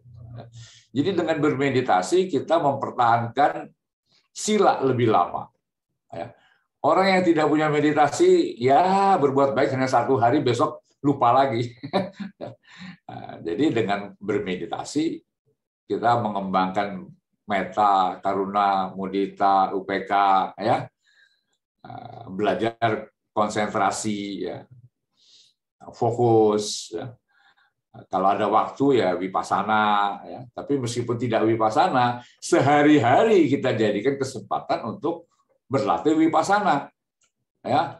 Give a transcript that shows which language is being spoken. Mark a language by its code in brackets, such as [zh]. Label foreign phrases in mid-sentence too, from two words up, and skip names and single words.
[id] Jadi dengan bermeditasi kita mempertahankan sila lebih lama, ya. Orang yang tidak punya meditasi, ya berbuat baik hanya 1 hari, besok lupa lagi. Jadi dengan bermeditasi kita mengembangkan [pi] metta, karuna, mudita, [id] UPK, ya, belajar konsentrasi, ya, fokus, ya. Kalau ada waktu ya vipassana, ya. Tapi meskipun tidak vipassana, sehari-hari kita jadikan kesempatan untuk berlatih vipassana, ya.